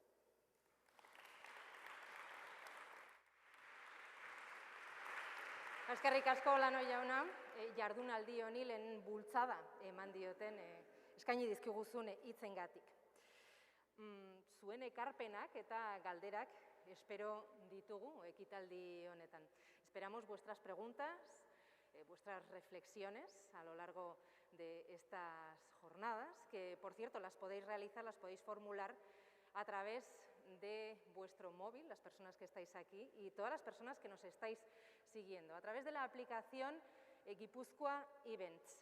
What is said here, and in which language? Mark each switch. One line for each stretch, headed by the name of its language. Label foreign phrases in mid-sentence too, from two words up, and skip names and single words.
Basque: Eskerrik asko Olano jauna, jardunaldi honi lehen bultzada eman dioten eskaini dizkiguzun hitzengatik. Zuen ekarpenak eta galderak espero ditugu ekitaldi honetan.
Spanish: Esperamos vuestras preguntas, vuestras reflexiones a lo largo de estas jornadas, que por cierto las podéis realizar, las podéis formular a través de vuestro móvil, las personas que estáis aquí y todas las personas que nos estáis siguiendo, a través de la aplicación Gipuzkoa Events.